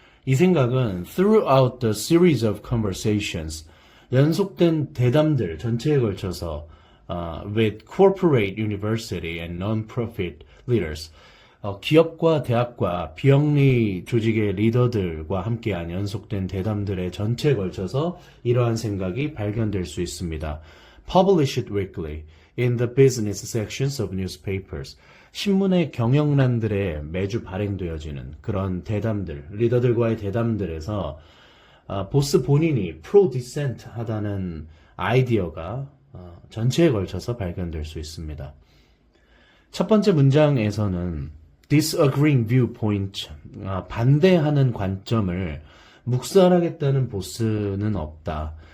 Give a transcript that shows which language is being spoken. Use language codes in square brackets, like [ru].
[ko] 이 생각은 [en] throughout the series of conversations, [ko] 연속된 대담들 전체에 걸쳐서 [en] with corporate university and non-profit leaders, [ko] 기업과 대학과 비영리 조직의 리더들과 함께한 연속된 대담들의 전체에 걸쳐서 이러한 생각이 발견될 수 있습니다. [en] Publish it weekly in the business sections of newspapers. [ko] 신문의 경영란들에 매주 발행되어지는 그런 대담들, 리더들과의 대담들에서 보스 본인이 pro-dissent 하다는 아이디어가 전체에 걸쳐서 발견될 수 있습니다. 첫 번째 문장에서는 [en] disagreeing viewpoint, [ko] 반대하는 관점을 묵살하겠다는 보스는 없다.